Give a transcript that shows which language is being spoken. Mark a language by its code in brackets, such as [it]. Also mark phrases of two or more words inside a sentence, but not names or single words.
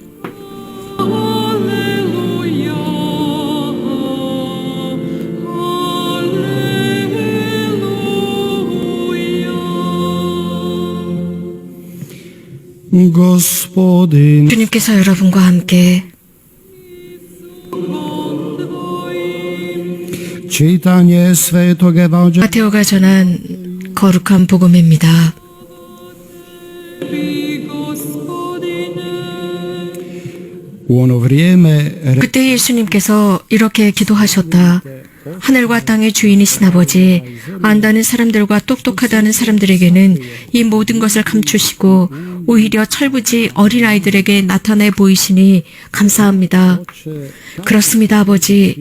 [hr] Gospodin, [ko] 주님께서 여러분과 함께 [hr] čitanje Svetog Evanđelja [ko] 마테오가 전한 거룩한 복음입니다. [hr] u ono vrijeme [ko] 그때 예수님께서 이렇게 기도하셨다. 하늘과 땅의 주인이신 아버지, 안다는 사람들과 똑똑하다는 사람들에게는 이 모든 것을 감추시고 오히려 철부지 어린아이들에게 나타내 보이시니 감사합니다. 그렇습니다, 아버지.